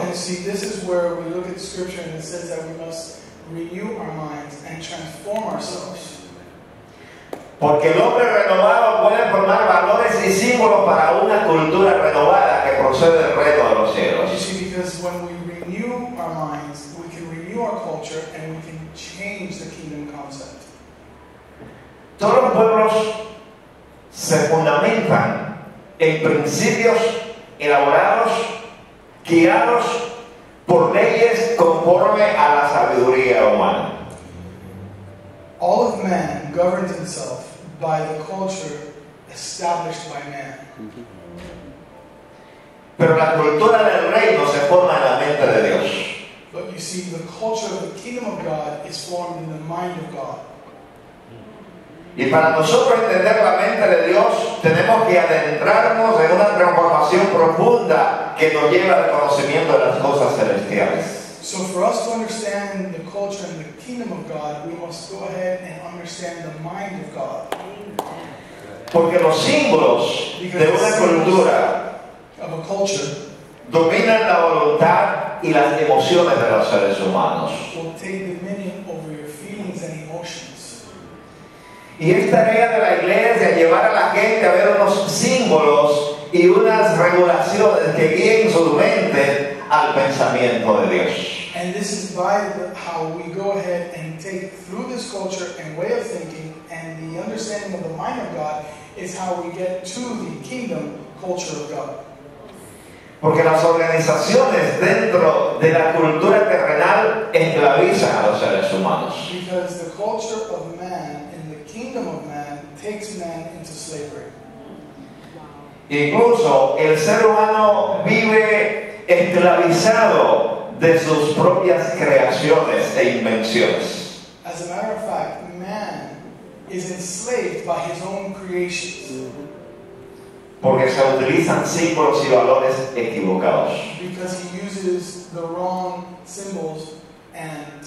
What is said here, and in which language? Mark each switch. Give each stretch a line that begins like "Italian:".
English: And see, this is where we look at Scripture and it says that we must renew our minds and transform ourselves.
Spanish: Porque el hombre renovado puede formar valores y símbolos para una cultura renovada que procede del reino de los cielos.
English: You see, because when we renew our minds, we can renew our culture and we can change the kingdom concept.
Spanish: Todos los pueblos se fundamentan en principios elaborados, guiados por leyes conforme a la sabiduría humana.
English: All of man governs himself by the culture established by man.
Spanish: Pero la cultura del reino se forma en la mente de Dios.
English: But you see, the culture of the kingdom of God is formed in the mind of God.
Spanish: Y para nosotros entender la mente de Dios, tenemos que adentrarnos en una transformación profunda que nos lleva al conocimiento de las cosas celestiales.
English: So for us to understand the culture and the kingdom of God, we must go ahead and understand the mind of God.
Spanish: Porque los símbolos de una cultura
English: of a culture
Spanish: dominan la voluntad y las emociones de los seres humanos.
English: will take dominion over your feelings and emotions.
Spanish: Y es tarea de la iglesia llevar a la gente a ver unos símbolos y unas regulaciones que guíen su mente al pensamiento de Dios.
English: And this is how we go ahead and take through this culture and way of thinking and the understanding of the mind of God is how we get to the kingdom culture of God.
Spanish: Porque las organizaciones dentro de la cultura terrenal esclavizan a los seres humanos.
English: Because the culture of man and the kingdom of man takes man into slavery.
Spanish: Incluso el ser humano vive esclavizado de sus propias creaciones e invenciones.
English: As a matter of fact, man is enslaved by his own creations.
Spanish: Porque se utilizan símbolos y valores equivocados.
English: Because he uses the wrong symbols and